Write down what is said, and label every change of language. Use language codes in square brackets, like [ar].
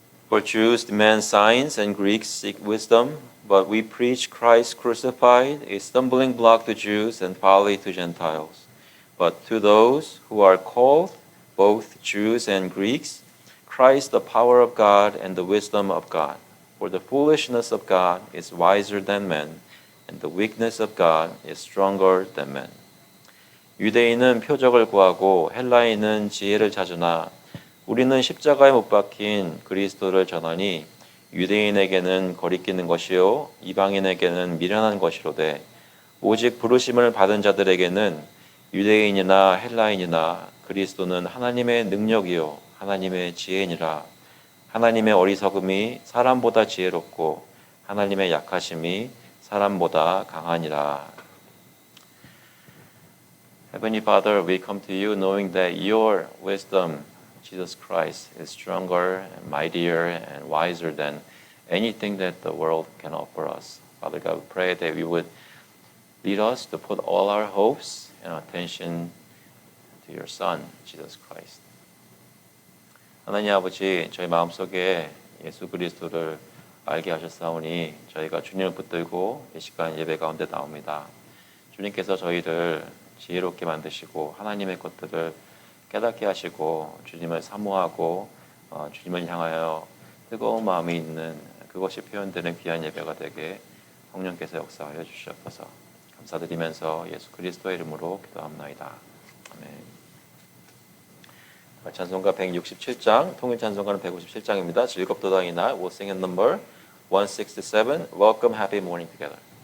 [en] For Jews demand signs and Greeks seek wisdom, but we preach Christ crucified, a stumbling block to Jews and folly to Gentiles. But to those who are called, both Jews and Greeks, Christ the power of God and the wisdom of God. For the foolishness of God is wiser than men, and the weakness of God is stronger than men. [ko] 유대인은 표적을 구하고 헬라인은 지혜를 찾으나 우리는 십자가에 못 박힌 그리스도를 전하니 유대인에게는 거리끼는 것이요 이방인에게는 미련한 것이로되 오직 부르심을 받은 자들에게는 유대인이나 헬라인이나 그리스도는 하나님의 능력이요 하나님의 지혜니라. 하나님의 어리석음이 사람보다 지혜롭고 하나님의 약하심이 사람보다 강하니라. [en] Heavenly Father, we come to you knowing that your wisdom, Jesus Christ, is stronger and mightier and wiser than anything that the world can offer us. Father God, we pray that we would lead us to put all our hopes and attention to your Son, Jesus Christ. [ko] 하나님 아버지, 저희 마음속에 예수 그리스도를 알게 하셨사오니 저희가 주님을 붙들고 이 시간 예배 가운데 나옵니다. 주님께서 저희를 지혜롭게 만드시고 하나님의 것들을 깨닫게 하시고 주님을 사모하고 주님을 향하여 뜨거운 마음이 있는 그것이 표현되는 귀한 예배가 되게 성령께서 역사하여 주시옵소서. 감사드리면서 예수 그리스도의 이름으로 기도합나이다. 아멘. 찬송가 167장, 통일 찬송가는 157장입니다. 즐겁도다 이날, [en] we'll sing in number 167, Welcome Happy Morning Together.